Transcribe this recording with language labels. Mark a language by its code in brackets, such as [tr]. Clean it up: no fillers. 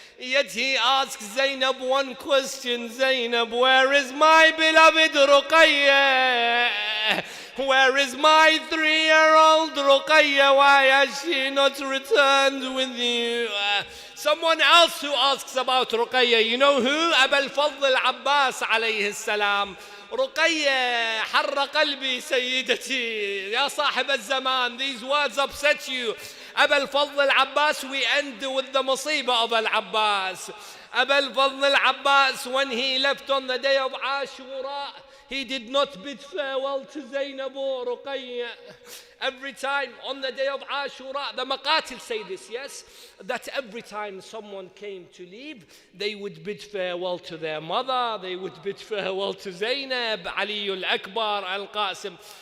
[en] Yet he asks Zainab one question, Zainab, where is my beloved Ruqaya? Where is my 3-year-old Ruqaya? Why has she not returned with you? Someone else who asks about Ruqaya, you know who? Abu al-Fadl al-Abbas alayhi salam. [ar] رقية حر قلبي سيدتي يا صاحب الزمان. [en] These words upset you. أبا الفضل العباس. We end with the مصيبة of Al-Abbas. أبا الفضل العباس, when he left on the day of Ashura, he did not bid farewell to Zainab or Ruqayya. Every time on the day of Ashura, the Maqatil say this, yes, that every time someone came to leave, they would bid farewell to their mother, they would bid farewell to Zainab, Ali al-Akbar, Al-Qasim.